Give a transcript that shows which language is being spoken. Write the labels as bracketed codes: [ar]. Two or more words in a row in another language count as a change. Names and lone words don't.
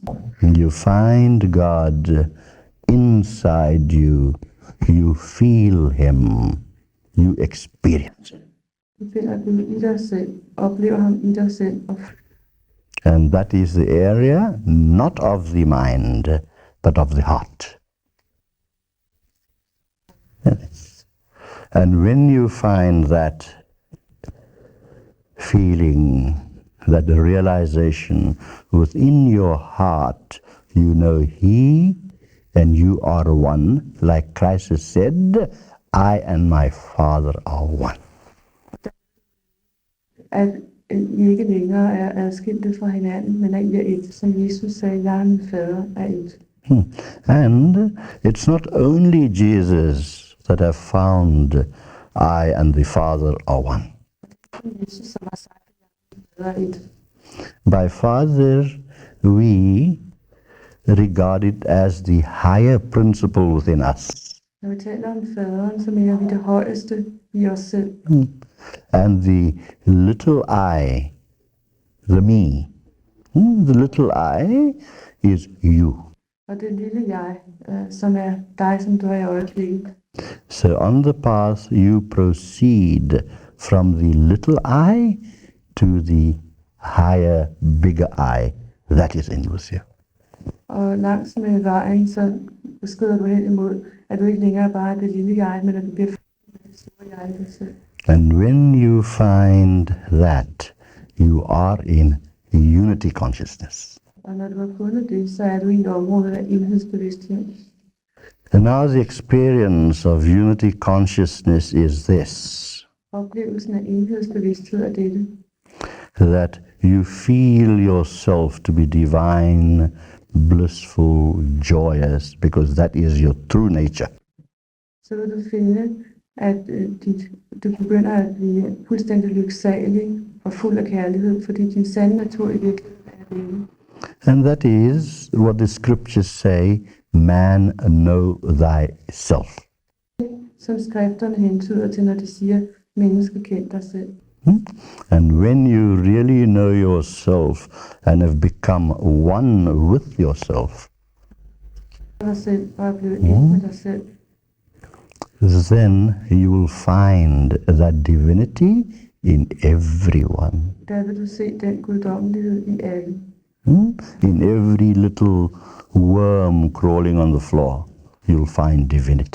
[en] You find God inside you. You feel him. You experience it. [da] Du finder Gud i dig selv, oplever ham i dig selv. [en] And that is the area not of the mind, but of the heart. Yes. And when you find that feeling, that realization within your heart, you know he and you are one, like Christ has said, I and my Father are one. [da] At I ikke længere er adskilte fra hinanden, men at I er et, som Jesus sagde, jeg og min fader er et. [en] And it's not only Jesus that have found I and the Father are one. [da] Jesus, som har sagt, at jeg og min fader er et. [en] By Father, we regard it as the higher principle within us. [da] Når vi taler om faderen, så mener vi det højeste i os selv. [en] And the little I, the me, the little I is you. [da] Og det lille jeg, som er dig, som du er i øjeblikket. [en] So on the path you proceed from the little I to the higher, bigger I that is in with you. [da] Og langs med vejen, så skrider du hen imod, at du ikke længere bare er det lille jeg, men at du bliver det store jeg i dig selv. [en] And when you find that, you are in unity consciousness. [da] Og når du har fundet det, så er du i et område af enhedsbevidsthed. [en] And now the experience of unity consciousness is this, [da] Oplevelsen af enhedsbevidsthed er dette. [en] that you feel yourself to be divine, blissful, joyous, because that is your true nature. [da] Så vil du finde, at du begynder at blive fuldstændig lyksalig og fuld af kærlighed, fordi din sande natur i virkeligheden er det. [en] And that is what the scriptures say, man know thyself. [da] Som skrifterne hentyder til, når de siger, menneske kend dig selv. [en] And when you really know yourself and have become one with yourself, [da] Dig selv og er blevet et med dig selv, [en] then you will find that divinity in everyone. [da] der vil du se den guddommelighed i alle. [en] In every little worm crawling on the floor, you'll find divinity.